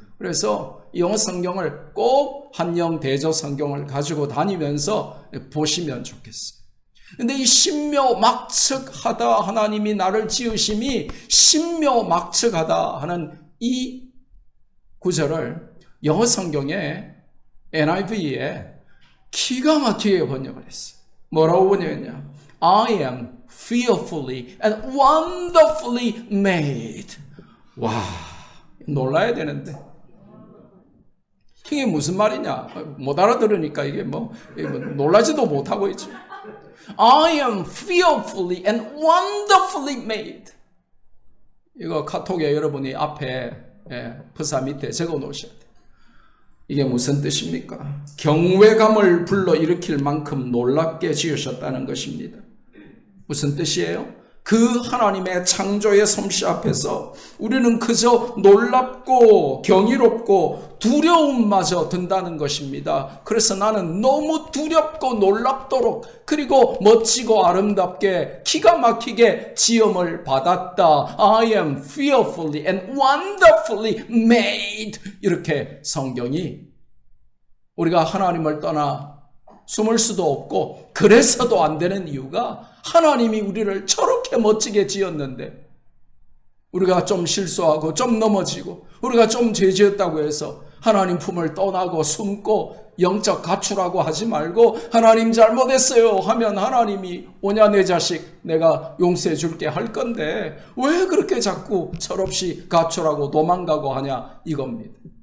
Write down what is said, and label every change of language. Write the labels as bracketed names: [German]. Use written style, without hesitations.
[Korean] 그래서 영어 성경을 꼭 한영 대조 성경을 가지고 다니면서 보시면 좋겠어요. 근데 이 신묘막측하다 하나님이 나를 지으심이 신묘막측하다 하는 이 구절을 영어 성경에 NIV에 기가 막히게 번역을 했어요. 뭐라고 번역했냐? [English] I am fearfully and wonderfully made. [Korean] 와, 놀라야 되는데. 이게 무슨 말이냐? 못 알아들으니까 이게 놀라지도 못하고 있죠. [English] I am fearfully and wonderfully made. [Korean] 이거 카톡에 여러분이 앞에 프사 밑에 적어 놓으셔야 돼요. 이게 무슨 뜻입니까? 경외감을 불러일으킬 만큼 놀랍게 지으셨다는 것입니다. 무슨 뜻이에요? 그 하나님의 창조의 솜씨 앞에서 우리는 그저 놀랍고 경이롭고 두려움마저 든다는 것입니다. 그래서 나는 너무 두렵고 놀랍도록 그리고 멋지고 아름답게 기가 막히게 지음을 받았다. [English] I am fearfully and wonderfully made. [Korean] 이렇게 성경이 우리가 하나님을 떠나 숨을 수도 없고 그래서도 안 되는 이유가 하나님이 우리를 저렇게 멋지게 지었는데 우리가 좀 실수하고 좀 넘어지고 우리가 좀 죄 지었다고 해서 하나님 품을 떠나고 숨고 영적 가출하고 하지 말고 하나님 잘못했어요 하면 하나님이 오냐 내 자식 내가 용서해 줄게 할 건데 왜 그렇게 자꾸 철없이 가출하고 도망가고 하냐 이겁니다.